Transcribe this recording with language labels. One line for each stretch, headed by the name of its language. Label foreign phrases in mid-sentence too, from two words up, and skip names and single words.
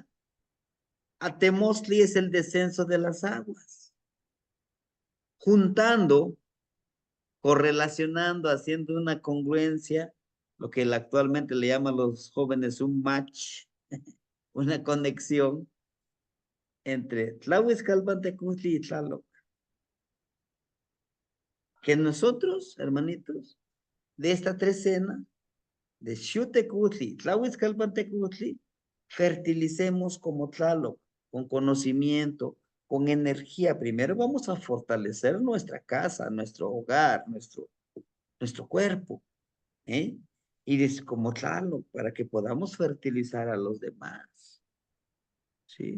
Spanish: Atemostli es el descenso de las aguas, juntando, correlacionando, haciendo una congruencia, lo que actualmente le llaman los jóvenes un match, una conexión entre Tlahuizcalpantecutli y Tlaloc. Que nosotros, hermanitos, de esta trecena, de Xutecutli, Tlahuizcalpantecutli, fertilicemos como Tlaloc, con conocimiento, con energía. Primero vamos a fortalecer nuestra casa, nuestro hogar, nuestro cuerpo, ¿eh? Y como Tlaloc, para que podamos fertilizar a los demás, ¿sí?